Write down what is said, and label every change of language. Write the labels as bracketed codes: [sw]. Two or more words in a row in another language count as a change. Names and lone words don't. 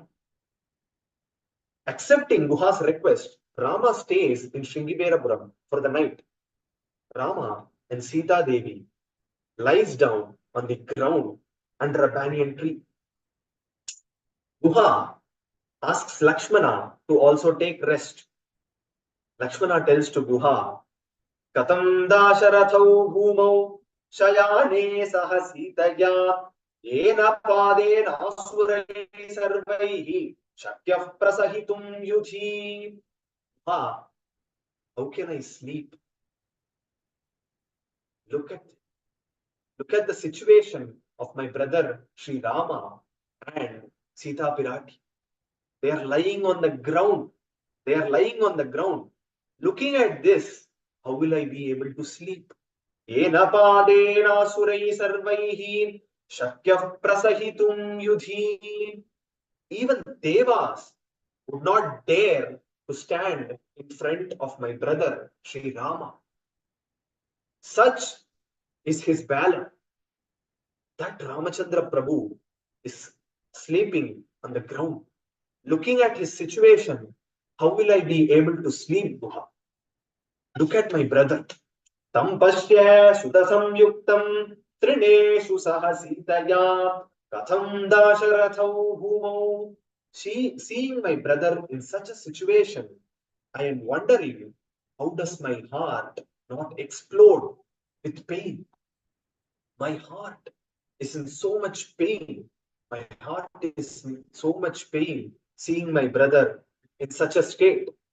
[en] Accepting Guha's request, Rama stays in Shringiberapuram for the night. Rama and Sita Devi lies down on the ground under a banyan tree. Guha asks Lakshmana to also take rest. Lakshmana tells to Guha, [sa] Katam Dasharathau Bhumau Shayane Sahasitaya Yena Padena Asurai Sarvaihi Shakyah Prasahitum Yudhi. [en] Guha, how can I sleep? Look at Look at the situation of my brother Sri Rama and Sita Pirati. They are lying on the ground. They are lying on the ground. Looking at this, how will I be able to sleep? [sa] Yena padena surai sarvaihi shakyah prasahitum yudhi. [en] Even Devas would not dare to stand in front of my brother Sri Rama. Such is his valor that Ramachandra Prabhu is sleeping on the ground. Looking at his situation, how will I be able to sleep, Guha? Look at my brother. [sa] Tam pashya sutasamyuktam trineshu sahasitaya katham dasharathau bhumau. [en] Seeing my brother in such a situation, I am wondering, how does my heart not explode with pain? My heart is in so much pain. My heart is in so much pain seeing my brother in such a state.